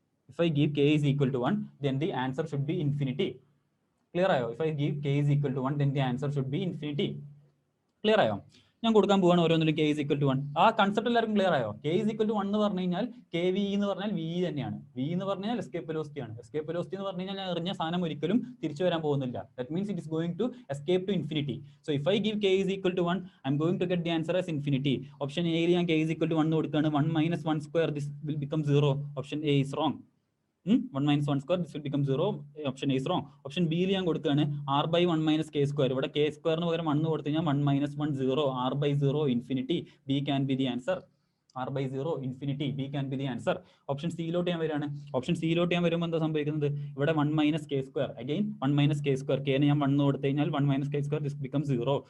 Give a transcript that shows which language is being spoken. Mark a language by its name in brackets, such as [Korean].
[English] If I give K is equal to 1, then the answer should be infinity. [Malayalam] Clear ആയോ? [English] If I give K is equal to 1, then the answer should be infinity. [Malayalam] Clear ആയോ? ഞാൻ കൊടുക്കാൻ പോവാണ് ഓരോന്നിലും K is equal to 1. ആ concept എല്ലാവർക്കും clear ആയോ? K is equal to 1 എന്ന് പറഞ്ഞു കഴിഞ്ഞാൽ KV എന്ന് പറഞ്ഞാൽ V തന്നെയാണ്. V എന്ന് പറഞ്ഞാൽ എസ്കേപ്പ് വെലോസിറ്റി ആണ്. എസ്കേപ്പ് വെലോസിറ്റി എന്ന് പറഞ്ഞു കഴിഞ്ഞാൽ ഞാൻ എറിഞ്ഞ സാധനം ഒരിക്കലും തിരിച്ചു വരാൻ പോകുന്നില്ല. [English] That means it is going to escape to infinity. So if I give K is equal to 1, I am going to get the answer as infinity. [Malayalam] Option A യിൽ ഞാൻ K is equal to 1 കൊടുക്കുകയാണ്. [English] 1 - 1 square, this will become 0. Option A is wrong. 1 - 1 square, this will become 0. Option A is wrong. [Malayalam] Option B യിൽ ഞാൻ കൊടുക്കുകയാണ് [English] r/1 - k². [Malayalam] ഇവിടെ k² പകരം 1 കൊടുത്തു കഴിഞ്ഞാൽ 1 - 1 0, r/0 infinity. [English] B can be the answer. r/0 infinity, B can be the answer. [Malayalam] Option സിയിലോട്ട് ഞാൻ വരികയാണ്. Option സിയിലോട്ട് ഞാൻ വരുമ്പോൾ എന്താ സംഭവിക്കുന്നത്? ഇവിടെ 1 - k². Again 1 - k². K ന് ഞാൻ 1 കൊടുത്തു കഴിഞ്ഞാൽ 1 - k², [English] this becomes 0.